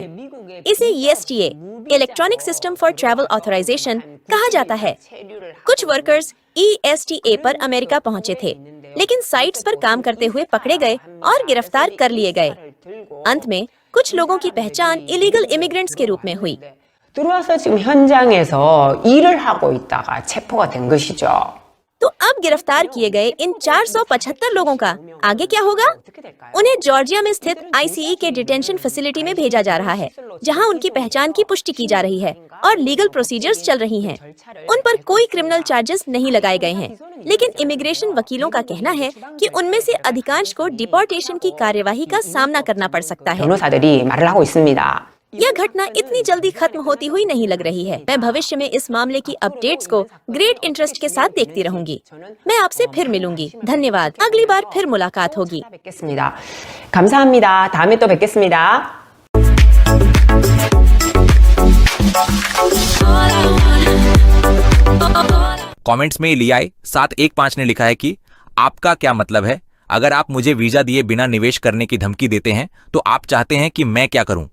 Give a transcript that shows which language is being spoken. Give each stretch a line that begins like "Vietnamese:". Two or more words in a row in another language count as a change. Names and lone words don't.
Hindi: इसे ESTA
English: Electronic System for Travel Authorization
Hindi: कहा जाता है। कुछ वर्कर्स ESTA पर अमेरिका पहुंचे थे, लेकिन साइट्स पर काम करते हुए पकड़े गए और गिरफ्तार कर लिए गए। अंत में कुछ लोगों की पहचान
English: illegal immigrants
Hindi: के रूप में हुई।
Korean: 들어와서 지금 현장에서 일을 하고 있다가 체포가 된 것이죠.
Hindi: तो अब गिरफ्तार किए गए इन 475 लोगों का आगे क्या होगा? उन्हें जॉर्जिया में स्थित ICE के
English: detention facility
Hindi: में भेजा जा रहा है, जहां उनकी पहचान की पुष्टि की जा रही है और
English: legal procedures
Hindi: चल रही हैं। उन पर कोई
English: criminal charges
Hindi: नहीं लगाए गए हैं, लेकिन इमिग्रेशन वकीलों का कहना है कि उनमें से अधिकांश को डिपोर्टेशन की कार्यवाही का सामना करना पड़ सकता है।
Korean: 변호사들이 말을 하고 있습니다.
Hindi: यह घटना इतनी जल्दी खत्म होती हुई नहीं लग रही है। मैं भविष्य में इस मामले की अपडेट्स को
English: great interest
Hindi: के साथ देखती रहूंगी। मैं आपसे फिर मिलूंगी। धन्यवाद। अगली बार फिर मुलाकात होगी।
Korean: 뵙겠습니다. 감사합니다. 다음에 또 뵙겠습니다.
Hindi: कमेंट्स में लियाए 715 ने लिखा है कि आपका क्या मतलब है? अगर आप मुझे वीजा दिए बिना निवेश करने की धमकी देते हैं तो आप चाहते हैं कि मैं क्या करूं?